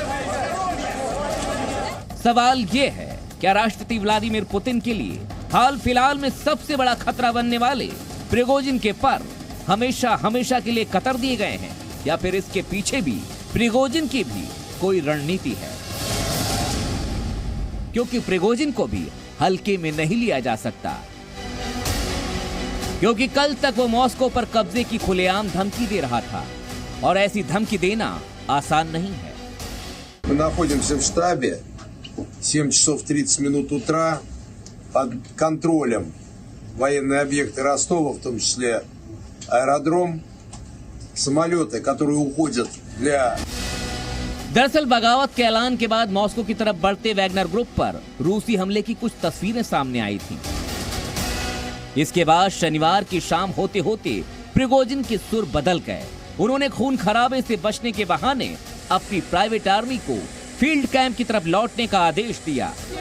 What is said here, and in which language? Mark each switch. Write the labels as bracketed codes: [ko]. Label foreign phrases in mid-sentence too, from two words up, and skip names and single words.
[hi] सवाल ये है, क्या राष्ट्रपति व्लादिमीर पुतिन के लिए हाल फिलहाल में सबसे बड़ा खतरा बनने वाले प्रिगोजिन के पर हमेशा हमेशा के लिए कतर दिए गए हैं, या फिर इसके पीछे भी प्रिगोजिन की भी कोई रणनीति है? क्योंकि प्रिगोजिन को भी हल्के में नहीं लिया जा सकता, क्योंकि कल तक वो मॉस्को पर कब्जे की खुलेआम धमकी दे रहा था और ऐसी धमकी देना आसान नहीं है। [ru] Мы находимся в штабе, 7 часов 30 минут утра, под контролем военные объекты Ростова, в том числе аэродром, самолеты, которые उходят для... [hi] दरअसल बगावत के ऐलान के बाद मॉस्को की तरफ बढ़ते वैगनर ग्रुप पर रूसी हमले की कुछ तस्वीरें सामने आई थीं। इसके बाद शनिवार की शाम होते होते प्रिगोजिन के सुर बदल गए। उन्होंने खून खराबे से बचने के बहाने अपनी [en] private army [hi] को [en] field camp [hi] की तरफ लौटने का आदेश दिया।